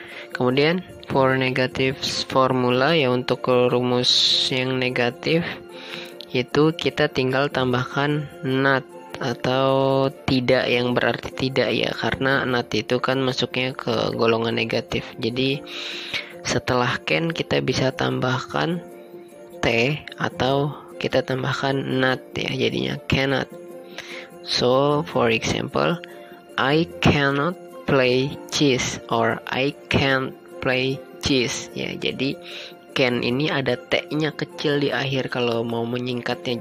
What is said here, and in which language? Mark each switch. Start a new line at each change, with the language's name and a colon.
Indonesian: Kemudian
English: for negative formula
Indonesian: ya, untuk rumus yang negatif itu kita tinggal tambahkan not atau tidak, yang berarti tidak ya, karena not itu kan masuknya ke golongan negatif. Jadi setelah can kita bisa tambahkan t atau kita tambahkan not ya, jadinya cannot.
English: So for example, I cannot play chess or I can't play chess ya.
Indonesian: Jadi can ini ada t-nya kecil di akhir kalau mau menyingkatnya.